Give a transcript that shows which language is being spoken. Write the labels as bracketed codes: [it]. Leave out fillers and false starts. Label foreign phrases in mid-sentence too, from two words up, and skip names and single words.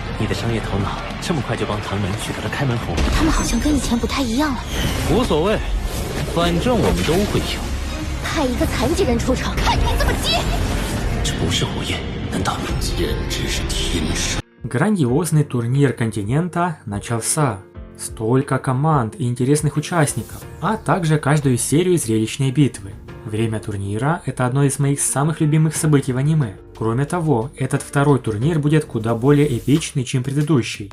[zh] 你的商业头脑这么快就帮唐门取得了开门红？他们好像跟以前不太一样了。无所谓，反正我们都会有。派一个残疾人出场，看你怎么接！这不是火焰，难道简直是天生？ [ru] Грандиозный турнир континента начался. Столько команд и интересных участников, а также каждую серию зрелищной битвы. Время турнира – это одно из моих самых любимых событий в аниме. Кроме того, этот второй турнир будет куда более эпичный, чем предыдущий.